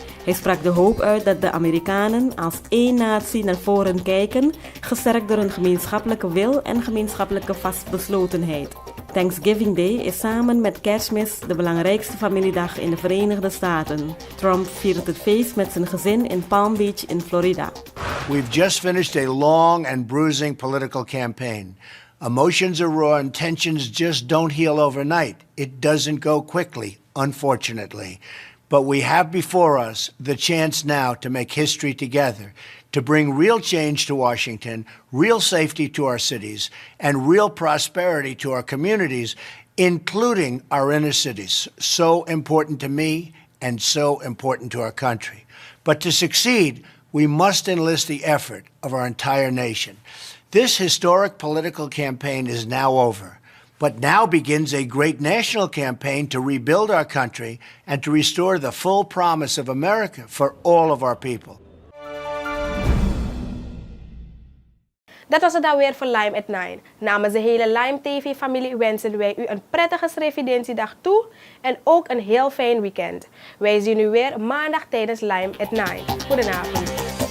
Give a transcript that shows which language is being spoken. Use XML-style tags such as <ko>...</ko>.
<nl>Hij sprak de hoop uit dat de Amerikanen als één natie naar voren kijken, gesterkt door een gemeenschappelijke wil en gemeenschappelijke vastbeslotenheid. Thanksgiving Day is samen met Kerstmis de belangrijkste familiedag in de Verenigde Staten. Trump viert het feest met zijn gezin in Palm Beach in Florida.</nl> <en>We've just finished a long and bruising political campaign. Emotions are raw and tensions just don't heal overnight. It doesn't go quickly, unfortunately. But we have before us the chance now to make history together, to bring real change to Washington, real safety to our cities, and real prosperity to our communities, including our inner cities. So important to me and so important to our country. But to succeed, we must enlist the effort of our entire nation. This historic political campaign is now over. But now begins a great national campaign to rebuild our country and to restore the full promise of America for all of our people.</en> <nl>Dat was het dan weer voor Lime at 9. Namens de hele Lime TV-familie wensen wij u een prettige Srevidentiedag toe en ook een heel fijn weekend. Wij zien u weer maandag tijdens Lime at 9. Goedenavond.</nl>